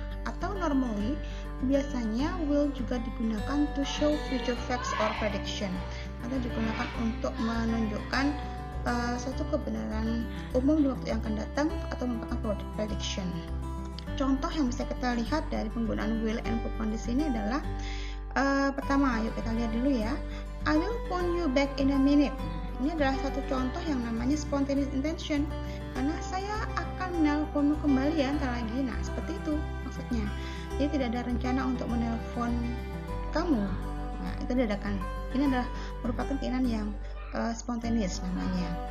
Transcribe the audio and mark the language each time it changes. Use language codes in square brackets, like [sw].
[id] Atau normally biasanya will juga digunakan [en] to show future facts or prediction, [id] atau digunakan untuk menunjukkan suatu kebenaran umum di waktu yang akan datang atau merupakan prediction. Contoh yang bisa kita lihat dari penggunaan will and verb one di sini adalah pertama, yuk kita lihat dulu ya. [en] I will phone you back in a minute. [id] Ini adalah satu contoh yang namanya spontaneous intention, karena saya akan menelponmu kembali ya ntar lagi. Nah, seperti itu maksudnya. Jadi tidak ada rencana untuk menelpon kamu. Nah, itu dadakan. Ini adalah merupakan keinginan yang spontaneous namanya.